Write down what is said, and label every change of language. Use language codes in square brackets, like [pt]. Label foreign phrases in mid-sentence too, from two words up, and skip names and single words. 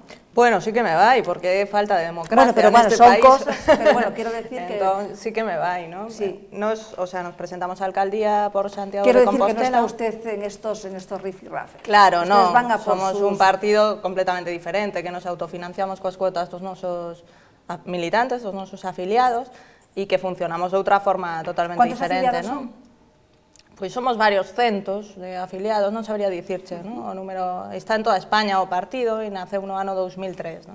[es] Bueno, sí que me va, y porque falta de democracia bueno, pero en bueno, este son país. Cosas, pero bueno, quiero decir entonces, sí que me va, ¿no? Sí. O sea, nos presentamos a alcaldía por Santiago quiero de decir Compostela. Que no está usted en estos rifirrafes. Claro, ustedes no, somos un partido completamente diferente, que nos autofinanciamos [gl] coas cuotas dos nosos militantes, dos nosos afiliados, e que funcionamos de outra forma totalmente diferente, ¿no? Pois somos varios centos de afiliados, non sabría dicirche, ¿no? O número está en toda España o partido e naceu no ano 2003, ¿no?